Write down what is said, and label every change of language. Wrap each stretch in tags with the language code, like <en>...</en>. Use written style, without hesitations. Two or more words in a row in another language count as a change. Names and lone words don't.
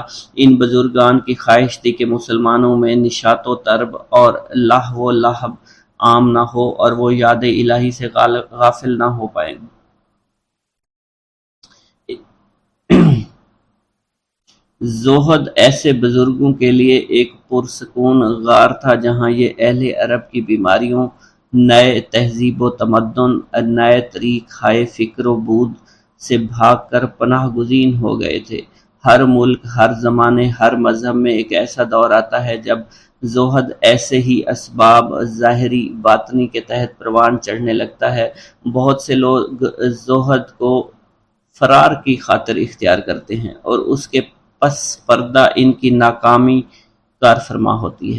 <ur>ان بزرگان کی خواہش تھی کہ مسلمانوں میں نشاط و طرب اور لہو و لعب عام نہ ہو اور وہ یاد الہی سے غافل نہ ہو پائیں۔ زہد ایسے بزرگوں کے لیے ایک پرسکون غار تھا جہاں یہ اہل عرب کی بیماریوں، نئے تہذیب و تمدن، نئے طریق ہائے فکر و بود سے بھاگ کر پناہ گزین ہو گئے تھے۔ ہر ملک، ہر زمانے، ہر مذہب میں ایک ایسا دور آتا ہے جب زہد ایسے ہی اسباب ظاہری باطنی کے تحت پروان چڑھنے لگتا ہے۔ بہت سے لوگ زہد کو فرار کی خاطر اختیار کرتے ہیں اور اس کے پس پردہ ان کی ناکامی کار فرما ہوتی ہے۔</ur>